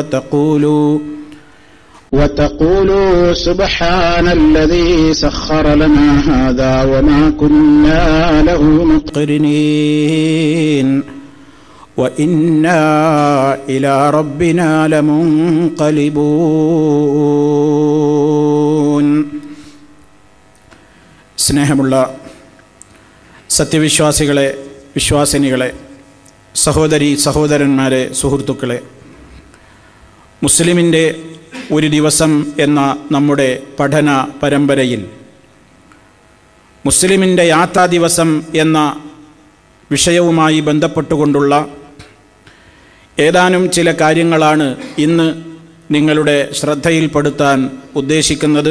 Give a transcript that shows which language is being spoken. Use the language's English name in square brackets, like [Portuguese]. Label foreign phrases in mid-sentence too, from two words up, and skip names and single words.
[Arabic] وتقولوا سبحان الذي سخر لنا هذا وما كنا له مقرنين وإنا إلى ربنا لمنقلبون. [Malayalam] സ്നേഹമുള്ള സത്യവിശ്വാസികളെ, വിശ്വാസിനികളെ, സഹോദരി സഹോദരന്മാരെ, സുഹൃത്തുക്കളെ, മുസ്ലിമിൻ്റെ ഒരു ദിവസം എന്ന നമ്മുടെ പഠന പരമ്പരയിൽ മുസ്ലിമിൻ്റെ യാത്രാ ദിവസം എന്ന വിഷയവുമായി ബന്ധപ്പെട്ടുകൊണ്ടുള്ള ഏതാനും ചില കാര്യങ്ങളാണ് ഇന്ന് നിങ്ങളുടെ ശ്രദ്ധയിൽപ്പെടുത്താൻ ഉദ്ദേശിക്കുന്നത്.